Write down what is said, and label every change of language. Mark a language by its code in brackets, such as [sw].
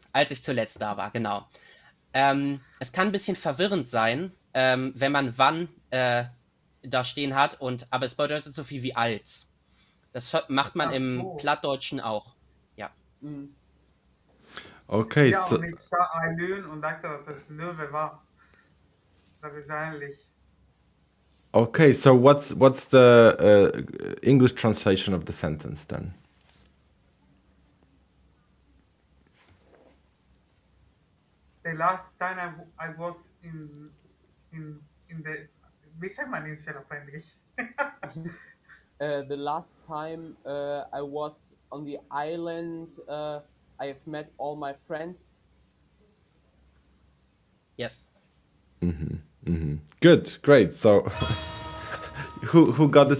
[de] Als ich zuletzt da war, genau. Es kann ein bisschen verwirrend sein, wenn man wann da stehen hat, aber es bedeutet so viel wie als. Das macht man Ach im so. Plattdeutschen auch. Ja. Mhm. [en] Okay, [de] Ja, [en] so [de] und ich sah ein Löwen und dachte, dass es Löwe war. Das ist ähnlich. [en] okay, so what's the English translation of the sentence then? The last time I was in the, [de] wie sagt man Insel auf Englisch? [en] The last time I was on the island, I have met all my friends. Yes. Good, great. So who got this?